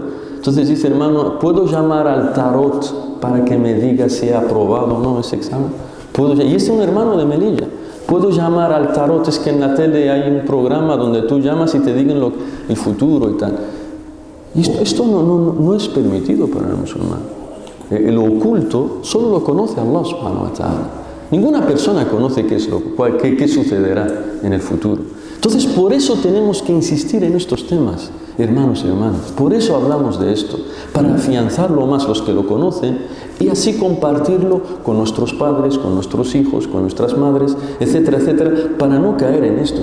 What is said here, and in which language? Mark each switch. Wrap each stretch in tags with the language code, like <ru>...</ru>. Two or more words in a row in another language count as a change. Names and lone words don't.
<es>Entonces dice, hermano, ¿puedo llamar al tarot para que me diga si he aprobado o no ese examen? Y es un hermano de Melilla. ¿Puedo llamar al tarot? Es que en la tele hay un programa donde tú llamas y te digan el futuro y tal. Y esto no es permitido para el musulmán. Lo oculto solo lo conoce</es> <ar>الله سبحانه وتعالى.</ar> <es>Ninguna persona conoce qué sucederá en el futuro. Entonces, por eso tenemos que insistir en estos temas, hermanos y hermanas. Por eso hablamos de esto, para afianzarlo más los que lo conocen y así compartirlo con nuestros padres, con nuestros hijos, con nuestras madres, etcétera, etcétera, para no caer en esto.</es>